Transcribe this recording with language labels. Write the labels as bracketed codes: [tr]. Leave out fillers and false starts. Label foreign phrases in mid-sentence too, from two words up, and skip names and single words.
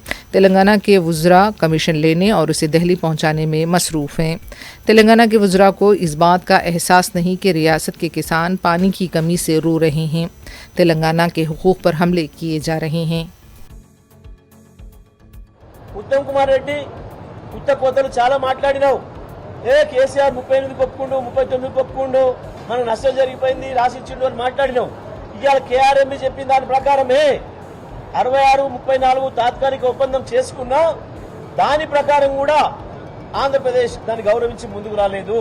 [ur] تلنگانہ کے وزراء کمیشن لینے اور اسے دہلی پہنچانے میں مصروف ہیں۔ تلنگانہ کے وزراء کو اس بات کا احساس نہیں کہ ریاست کے کسان پانی کی کمی سے رو رہے ہیں۔ تلنگانہ کے حقوق پر حملے کیے جا رہے ہیں۔ [te] ఉత్తమ్ కుమార్ రెడ్డి పుట్టకోతలు చాలా మాట్లాడినావు. కేసీఆర్ 38 ఒప్పుకుండు, 39 ఒప్పుకుండు, మనకు నష్టం జరిగిపోయింది, రాసిచ్చిండు అని మాట్లాడినావు. ఇవాళ కేఆర్ఎంబి చెప్పిన దాని ప్రకారమే 66, 34 తాత్కాలిక ఒప్పందం చేసుకున్నా దాని ప్రకారం కూడా ఆంధ్రప్రదేశ్ దాన్ని గౌరవించి ముందుకు రాలేదు.